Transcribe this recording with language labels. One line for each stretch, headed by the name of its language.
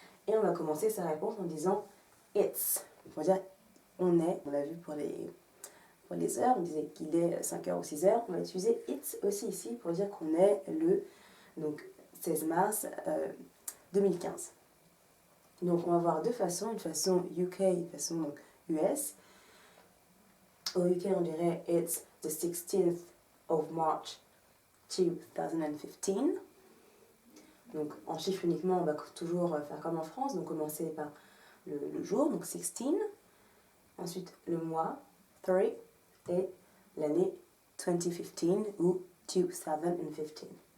French: Et on va commencer sa réponse en disant it's. Pour dire on est, on l'a vu pour les heures, on disait qu'il est 5h ou 6h. On va utiliser it's aussi ici pour dire qu'on est le donc, 16 mars 2015. Donc on va voir deux façons, une façon UK, une façon donc, US. Au UK on dirait
English: it's the 16th of March 2015.
French: Donc en chiffre uniquement, on va toujours faire comme en France, donc commencer par le jour, donc 16. Ensuite le mois, 3, et l'année 2015 ou 2015.